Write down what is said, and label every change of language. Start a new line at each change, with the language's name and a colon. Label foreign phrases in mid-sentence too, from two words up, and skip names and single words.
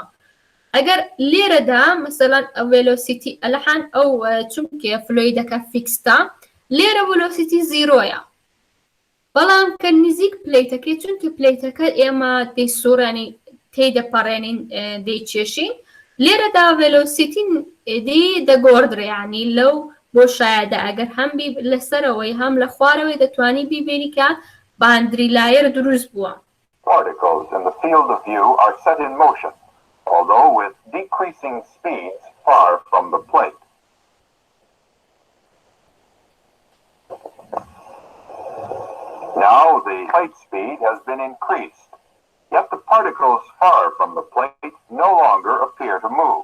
Central Kurdish: ئەگەر لێرەدا مەسەلەن ئەو ڤێلۆسیتی ئەلحان ئەو چونکە فلۆیدەکە فیکستا لێرە ڤێلۆسیتی زیرۆیە بەڵام کە نزیک پلەیتەکەی چونکە پلەیتەکە ئێمە دەیسوڕێنی تێدەپەڕێنین دەیچێشین لێرەدا ڤێلۆسیتی دەگۆڕدرێ لەو بۆشایەدا ئەگەر هەم لەسەرەوەی هەم لە خوارەوەی دەتوانی بیبینی کە
English: boundary layer
Central Kurdish: دروست بووە.
English: Particles in the field of view are set in motion, although with decreasing speeds far from the plate. Now the plate speed has been increased, yet the particles far from the plate no longer appear to move.